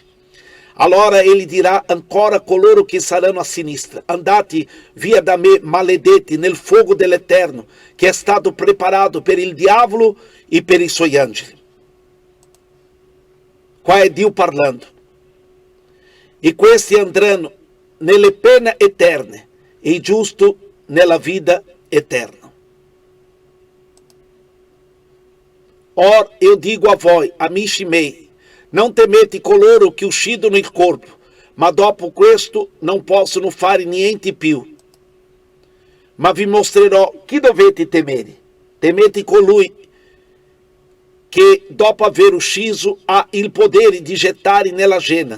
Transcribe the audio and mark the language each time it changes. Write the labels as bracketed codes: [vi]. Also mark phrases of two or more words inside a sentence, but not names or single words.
[it] Allora ele dirà ancora a coloro che saranno a sinistra: andate via da me, maledetti, nel fuoco dell'Eterno, che è stato preparato per il diavolo e per i suoi angeli. Qua è Dio parlando. E questi andranno nelle pene eterne, e i giusti nella vita eterna. Ora eu digo a voi, amici miei, non temete coloro che uccidono il corpo, ma dopo questo non possono fare niente più. Ma vi mostrerò chi dovete temere. Temete colui che dopo aver ucciso ha il potere di gettare nella gena.